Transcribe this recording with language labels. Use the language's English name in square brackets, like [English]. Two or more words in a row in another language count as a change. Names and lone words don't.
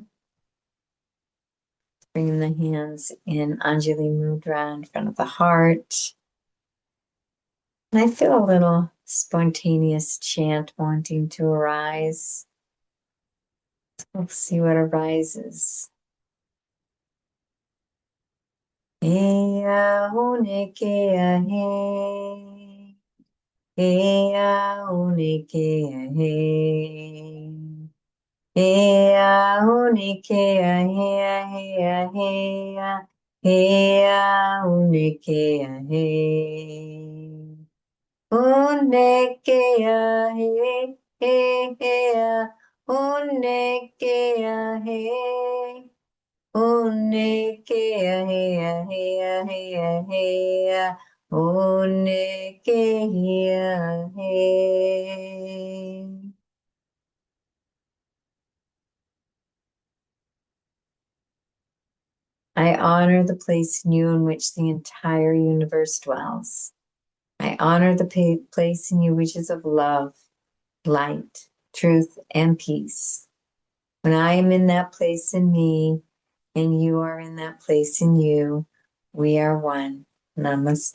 [English] Bringing the hands in Anjali Mudra in front of the heart. And I feel a little spontaneous chant wanting to arise. We'll see what arises. Eya uneke ahe. Eya uneke ahe. Eya uneke ahe ahe ahe. Eya uneke ahe. Unekea he he he unekea he Onekea hea hea hea hea. Onekea he. I honor the place in you in which the entire universe dwells. I honor the place in you which is of love, light, truth, and peace. When I am in that place in me, and you are in that place in you, we are one.